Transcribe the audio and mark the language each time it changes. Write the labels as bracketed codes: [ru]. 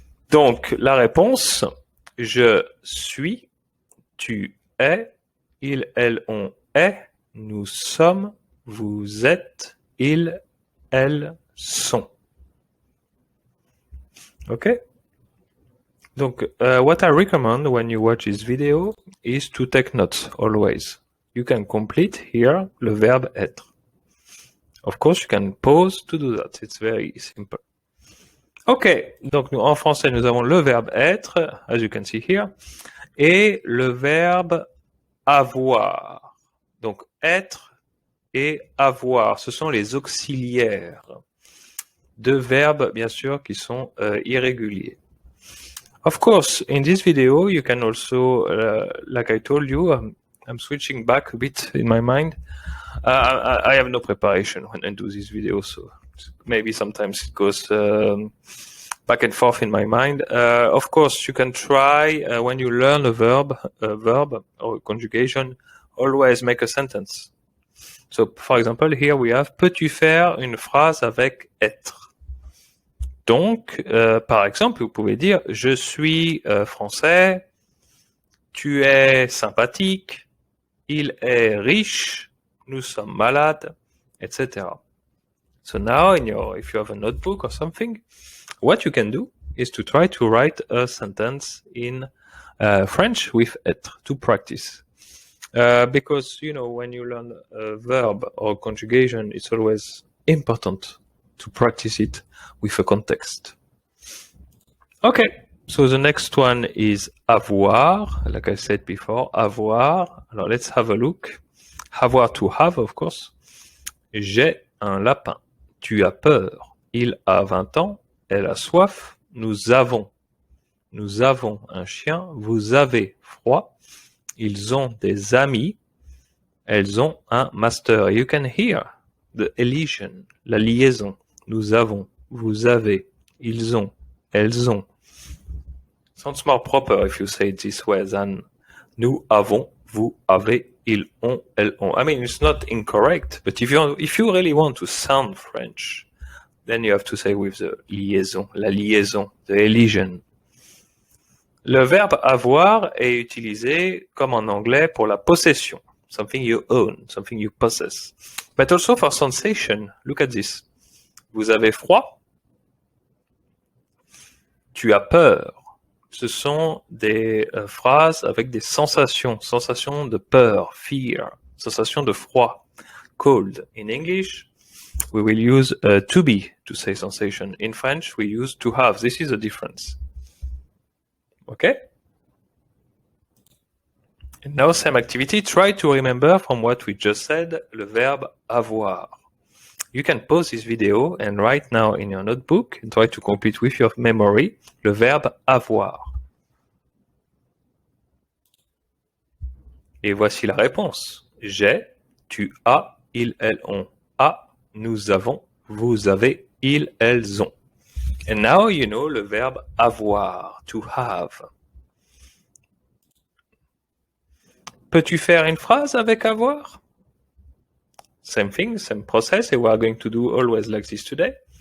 [fr] Donc, la réponse, je suis, tu es, il, elle, on est, nous sommes, vous êtes, ils, elles sont. [en] Okay? Donc, what I recommend when you watch this video is to take notes always. You can complete here [fr] le verbe être. [en] Of course, you can pause to do that. It's very simple. [fr] Ok, donc nous, en français, nous avons le verbe être, [en] as you can see here, [fr] et le verbe avoir. Donc, être et avoir, ce sont les auxiliaires de verbes, bien sûr, qui sont irréguliers. [en] Of course, in this video, you can also, like I told you, I'm switching back a bit in my mind. I have no preparation when I do this video, so maybe sometimes it goes back and forth in my mind. Of course, you can try when you learn a verb or a conjugation, always make a sentence. So, for example, here we have [fr] peux-tu faire une phrase avec être? Donc, par exemple, vous pouvez dire je suis français, tu es sympathique, il est riche, nous sommes malades, etc. [en] So now, if you have a notebook or something, what you can do is to try to write a sentence in French with être to practice. Because, when you learn a verb or conjugation, it's always important to practice it with a context. Okay, so the next one is avoir, like I said before, avoir. Alors, let's have a look. Avoir, to have, of course. [fr] J'ai un lapin. Tu as peur. Il a 20 ans. Elle a soif. Nous avons un chien. Vous avez froid. Ils ont des amis. Elles ont un master. [en] You can hear the elision, [fr] la liaison. Nous avons, vous avez, ils ont, elles ont. [en] Sounds more proper if you say it this way than [fr] nous avons, vous avez, ils ont, elles ont. [en] I mean, it's not incorrect, but if you really want to sound French, then you have to say with the liaison, [fr] la liaison, [en] the elision. [fr] Le verbe avoir est utilisé comme en anglais pour la possession. [en] Something you own, something you possess. But also for sensation. Look at this. [fr] Vous avez froid? Tu as peur. Ce sont des phrases avec des sensations. Sensation de peur, fear. Sensation de froid, cold. [en] In English, we will use to be to say sensation. In French, we use to have. This is the difference. Okay? And now, same activity. Try to remember from what we just said, [fr] le verbe avoir. [en] You can pause this video and write now in your notebook and try to complete with your memory [fr] le verbe avoir. Et voici la réponse. J'ai, tu as, ils, elles ont. A, nous avons, vous avez, ils, elles ont. [en] And now you know [fr] le verbe avoir, [en] to have. [fr] Peux-tu faire une phrase avec avoir? [en] Same thing, same process, and we are going to do always like this today.